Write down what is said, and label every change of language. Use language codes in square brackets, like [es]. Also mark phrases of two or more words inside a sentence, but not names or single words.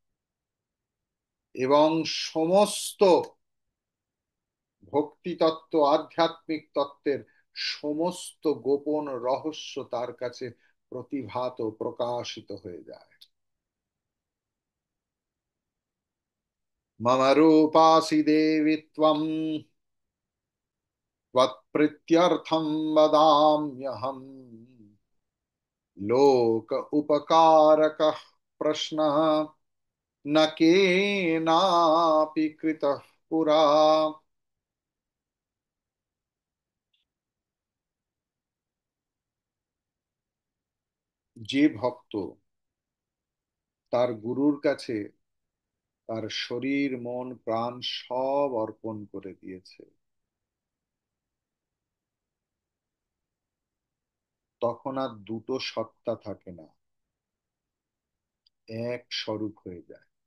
[bn] এবং সমস্ত ভক্তি তত্ত্ব, আধ্যাত্মিক তত্ত্বের সমস্ত গোপন রহস্য তার কাছে প্রতিভাত ও প্রকাশিত হয়ে যায়। [sa] মম রূপাসি দেবী ত্বম, त्वत्प्रीत्यर्थं वदाम्यहम्, लोक उपकारकः प्रश्नः न केनापि कृतः पुरा। [bn] যে ভক্ত তার গুরুর কাছে তার শরীর মন প্রাণ সব অর্পণ করে দিয়েছে, তখন আর দুটো সত্তা থাকে না, এক স্বরূপ হয়ে যায়।